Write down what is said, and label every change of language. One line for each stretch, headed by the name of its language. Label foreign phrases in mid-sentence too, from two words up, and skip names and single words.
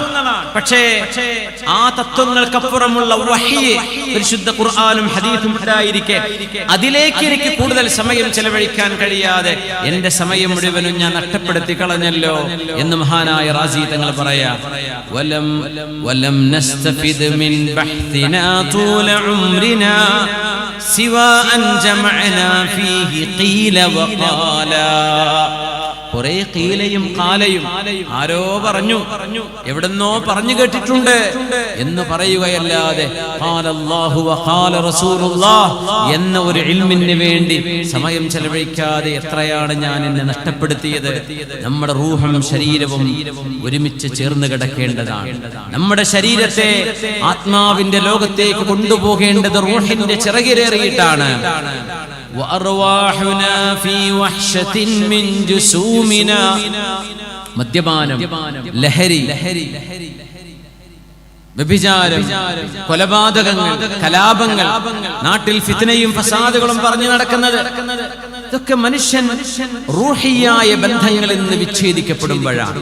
Malayalam: പക്ഷേ ആ തത്വങ്ങൾക്കപ്പുറമുള്ള വഹ്യ്, പരിശുദ്ധ ഖുർആനും ഹദീസും ഉണ്ടായിരിക്കെ അതിലേക്ക് എനിക്ക് കൂടുതൽ സമയം ചെലവഴിക്കാൻ കഴിയാതെ എന്റെ സമയം മുഴുവനും ഞാൻ നഷ്ടപ്പെടുത്തി കളഞ്ഞല്ലോ എന്ന് മഹാനായ റാസി തങ്ങൾ പറയാ.
Arabic: ولم نستفد من بحثنا طول عمرنا سوى أن جمعنا فيه قيل وقالوا.
Malayalam: കുറെ ഖീലയും ഖാലയും ആരോ പറഞ്ഞു, എവിടെന്നോ പറഞ്ഞു കേട്ടിട്ടുണ്ട് എന്ന് പറയുകയല്ലാതെ
Arabic: قال الله وقال رسول الله
Malayalam: എന്ന ഒരു ഇൽമിന് വേണ്ടി സമയം ചെലവഴിക്കാതെ എത്രയാണ് ഞാൻ എന്നെ നഷ്ടപ്പെടുത്തിയത്. നമ്മുടെ റൂഹും ശരീരവും ഒരുമിച്ച് ചേർന്ന് കിടക്കേണ്ടതാണ്. നമ്മുടെ ശരീരത്തെ ആത്മാവിന്റെ ലോകത്തേക്ക് കൊണ്ടുപോകേണ്ടത് റൂഹിന്റെ ചിറകിലേറിയിട്ടാണ്.
Arabic: وأرواحنا في وحشة من جسومنا.
Malayalam: മദ്യപാനം, ലഹരി, വ്യഭിചാരം, കൊലപാതകങ്ങൾ, കലാപങ്ങൾ, നാട്ടിൽ ഫിത്നയും ഫസാദുകളും പറഞ്ഞു നടക്കുന്നത്, ഇതൊക്കെ മനുഷ്യൻ റൂഹിയായ ബന്ധങ്ങളിൽ നിന്ന് വിച്ഛേദിക്കപ്പെടുമ്പോഴാണ്.